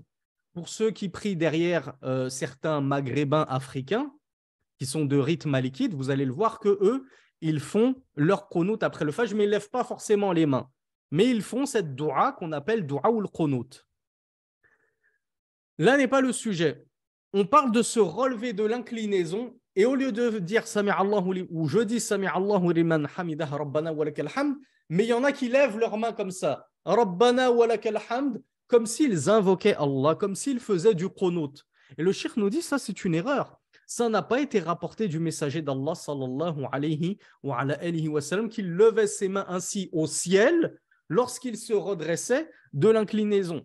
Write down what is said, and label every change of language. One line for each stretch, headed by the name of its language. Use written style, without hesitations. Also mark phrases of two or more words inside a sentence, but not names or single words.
French: Pour ceux qui prient derrière certains maghrébins africains, qui sont de rite malikite, vous allez le voir que eux, ils font leur qunut après le fajr, mais ils ne lèvent pas forcément les mains. Mais ils font cette dua qu'on appelle dua ou le qunut. Là n'est pas le sujet. On parle de se relever de l'inclinaison, et au lieu de dire
Arabic: سمع الله
French: ou je dis
Arabic: سمع الله لمن حمده ربنا ولك الحمد,
French: mais il y en a qui lèvent leurs mains comme ça,
Arabic: ربنا ولك الحمد,
French: comme s'ils invoquaient Allah, comme s'ils faisaient du qunut. Et le cheikh nous dit ça, c'est une erreur. Ça n'a pas été rapporté du messager d'Allah
Arabic: صلى الله عليه وسلم
French: qu'il levait ses mains ainsi au ciel lorsqu'il se redressait de l'inclinaison.